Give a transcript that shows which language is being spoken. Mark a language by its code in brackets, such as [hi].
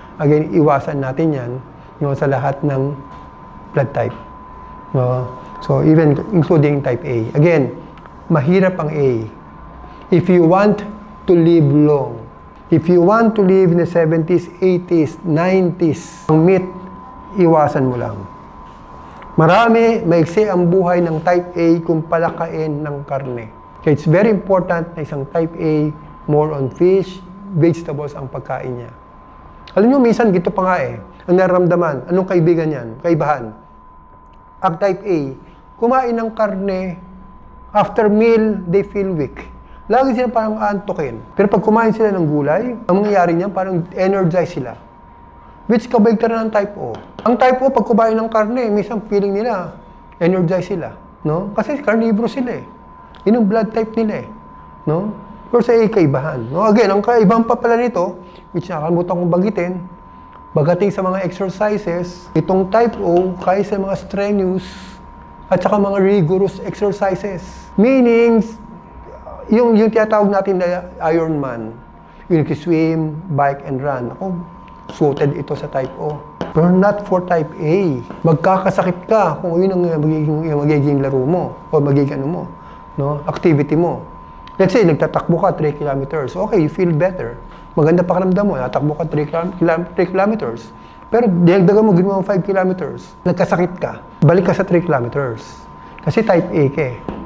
[tl] Again, iwasan natin yan, no, sa lahat ng blood type. No? [en] So, even including type A. Again, [tl] mahirap ang A. [en] If you want to live long, if you want to live in the 70s, 80s, 90s, [tl] ang meat, iwasan mo lang. Marami, maiksi ang buhay ng type A kung palakain ng karne. [en] Okay, it's very important na isang type A, more on fish, vegetables [tl] ang pagkain niya. Alam nyo, minsan gito pa nga eh. Ang nararamdaman, anong kaibigan yan? Kaibahan. [en] Ang type A, [tl] kumain ng karne, [en] after meal, they feel weak. [tl] lagi sila parang aantukin. Pero pag kumain sila ng gulay, ang mangyayari niyan, parang energize sila. Which kabaligtaran ng type O. Ang type O, pag kumain ng karne, minsan feeling nila, energize sila. No? Kasi carnivore sila eh. Yun ang blood type nila eh. No? Pero sa kaibahan. No? Again, ang kaibahan pa pala nito, which nakalimutan kong bagitin, bagating sa mga exercises, itong type O, kaya sa mga strenuous at saka mga rigorous exercises. Meaning, yung tinatawag natin na Ironman, yung swim, bike, and run. [en] Ako, suited ito sa type O. Pero not for type A. [tl] Magkakasakit ka kung yun ang magiging laro mo o magiging ano mo, no? Activity mo. Let's say, nagtatakbo ka 3 kilometers. Okay, [en] you feel better. [tl] Maganda pakiramdam mo. Natakbo ka 3 kilometers. Pero dagdagan mo, ginawa mo 5 kilometers. Nagkasakit ka. Balik ka sa 3 kilometers. Kasi type A ka eh.